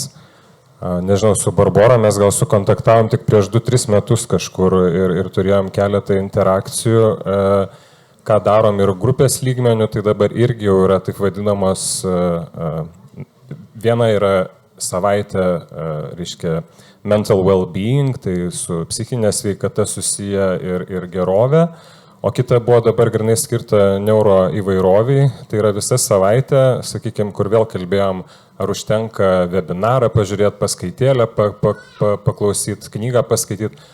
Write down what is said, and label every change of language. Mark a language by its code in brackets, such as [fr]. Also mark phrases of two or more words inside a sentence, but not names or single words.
[lt] Nežinau, su Barbora mes gal sukontaktavom tik prieš 2-3 metus kažkur ir turėjom keletą interakcijų. Ką darom ir grupės lygmenių, tai dabar irgi jau yra taip vadinamos, viena yra savaitė, reiškia, [en] mental well-being, [lt] tai su psichinė sveikata susiję ir gerovė, o kita buvo dabar grinai skirta neuro įvairoviai, tai yra visa savaitė, sakykime, kur vėl kalbėjom, ar užtenka webinarą pažiūrėti, paskaitėlę, paklausyti, knygą paskaityti.